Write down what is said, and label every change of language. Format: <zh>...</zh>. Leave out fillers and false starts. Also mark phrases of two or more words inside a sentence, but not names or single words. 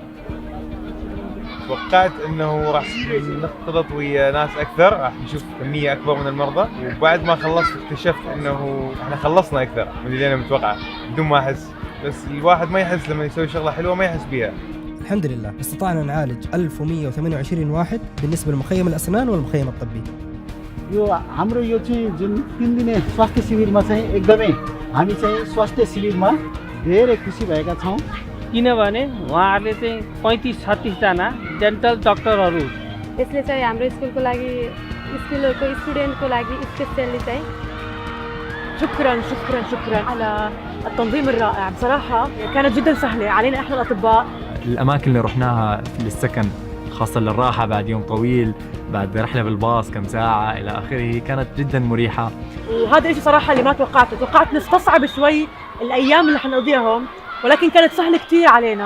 <ar>توقعت انه راح نختلط ويا ناس اكثر، راح نشوف كميه اكبر من المرضى، وبعد ما خلصت اكتشفت انه احنا خلصنا اكثر من اللي انا متوقعه بدون ما احس. بس الواحد ما يحس لما يسوي شغله حلوه ما يحس بيها. الحمد لله استطعنا نعالج 1128 واحد بالنسبه لمخيم الاسنان والمخيم الطبي.</ar> <ne>यो हाम्रो यो चाहिँ जुन 3 दिने स्वास्थ्य शिविरमा चाहिँ एकदमै हामी चाहिँ स्वास्थ्य शिविरमा धेरै खुसी भएका छौं, किनभने उहाँहरूले चाहिँ 35-36 जना</ne> <en>dental doctors,</en> <ne>यसले चाहिँ हाम्रो स्कुलको लागि स्कुलको स्टुडेन्टको लागि स्पेशली चाहिँ</ne> <ar>شكرا شكرا شكرا على التنظيم الرائع. بصراحة كانت جدا سهلة علينا احنا الأطباء. الأماكن اللي رحناها للسكن خاصة للراحة بعد يوم طويل، بعد رحلة بالباص كم ساعة إلى آخره، كانت جدا مريحة. وهذا الشيء صراحة اللي ما توقعته، توقعت نستصعب شوي الأيام اللي حنقضيها هون، ولكن كانت سهلة كتير علينا.</ar>